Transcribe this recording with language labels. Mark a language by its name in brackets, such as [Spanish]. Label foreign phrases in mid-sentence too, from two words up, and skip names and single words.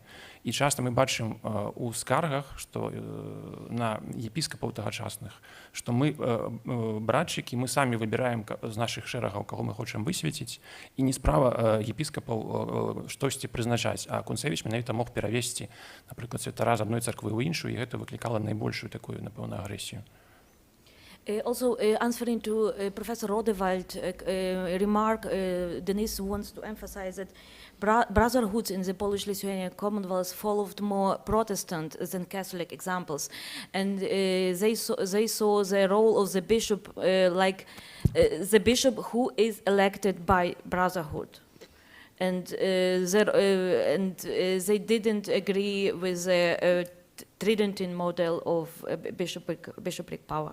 [Belarusian] І часта мы бачым у скаргах, што на епіскапаў тагачасных, што мы братчыкі, мы самі выбіраем з нашых шэрагаў, каго мы хочам высвяціць, і не справа епіскапаў штосьці прызначаць, а Кунцевич менавіта мог перавесці, напрыклад, святара з адной царквы ў іншую, і гэта выклікала найбольшую такую, напэўна, агрэсію. [English] Also, answering to Professor Rodewald remark, Denis wants to emphasize that brotherhoods in the Polish-Lithuanian Commonwealth followed more Protestant than Catholic examples, and they saw the role of the bishop like the bishop who is elected by brotherhood, and they didn't agree with the Tridentine model of bishopric power.